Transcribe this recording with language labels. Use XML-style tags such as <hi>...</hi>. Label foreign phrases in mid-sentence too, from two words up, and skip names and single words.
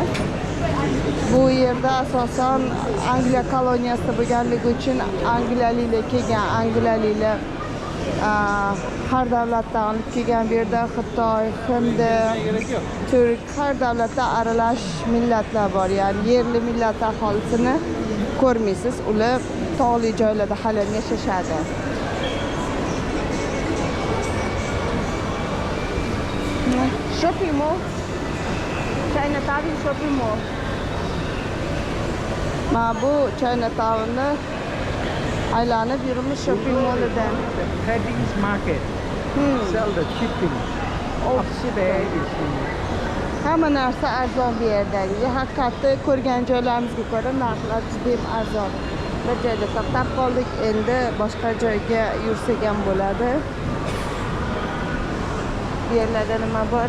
<uz>Bu yerda asosan Angliya koloniyasida bo'lganligi uchun angliyaliklar kelgan, angliyaliklar har davlatdan olib kelgan. Bu yerda Xitoy, Hind, Turk, har davlatdan aralash millatlar bor. Ya'ni yerli millat aholisini ko'rmaysiz. Ular tog'li joylarda hali yashashadi.</uz> <en>Shopping mall. Chinatown shopping mall.</en> <uz>Mana bu Chinatown'ni aylanib yurimiz</uz> <en>shopping mallidan. Headings market. Sell the shipping.</en> <uz>Hamma narsa arzon bu yerdagi. Haqiqatda ko'rgan joylarimizga ko'ra narxlar juda ham arzon. Bir joyda to'xtab qoldik, endi boshqa joyga yursak ham bo'ladi. Bu yerlarda nima bor?</uz>